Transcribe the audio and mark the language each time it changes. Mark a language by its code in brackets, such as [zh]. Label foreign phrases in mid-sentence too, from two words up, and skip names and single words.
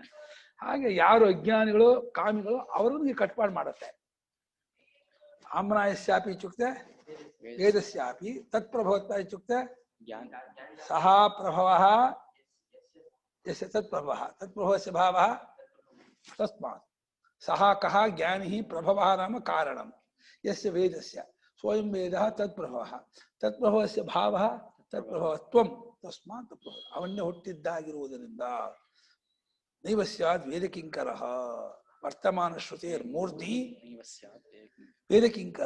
[kn] ಹಾಗೆ ಯಾರು ಅಜ್ಞಾನಿಗಳು, ಕಾಮಿಗಳು, ಅವ್ರಿಗೆ ಕಟ್ಪಾಡು ಮಾಡುತ್ತೆ. [sa] ಆಮ್ನಾಯಸ್ಯಾಪಿ ಇತ್ಯುಕ್ತೆ ವೇದಸ್ಯಾಪಿ ತತ್ಪ್ರಭವತ್ವ ಇತ್ಯುಕ್ತೆ ಸಹ ಪ್ರಭವಃ ಯಸ್ಯ ತತ್ಪ್ರಭವಃ ತತ್ಪ್ರಭವಸ್ಯ ಭಾವಃ ತಸ್ಮಾತ್ ಸಹ ಕಃ ಜ್ಞಾನಿ ಪ್ರಭವಃ ನಾಮ ಕಾರಣಂ ಯಸ್ಯ ವೇದಸ್ಯ ಸ್ವಯಂ ವೇದಃ ತತ್ಪ್ರಭವಃ ತತ್ಪ್ರಭವಸ್ಯ ಭಾವಃ ತತ್ಪ್ರಭವತ್ವಂ ತಸ್ಮಾತ್ ತತ್ಪ್ರಭವ. [kn] ಅವನ್ನೇ ಹುಟ್ಟಿದ್ದಾಗಿರುವುದರಿಂದ [sa] ನೈವ ಸ್ಯಾದ್ ವೇದಕಿಂಕರಃ ವರ್ತಮಾನ ಶ್ರುತೇರ್ಮೂರ್ತಿ ವೇದಕಿಂಕರ.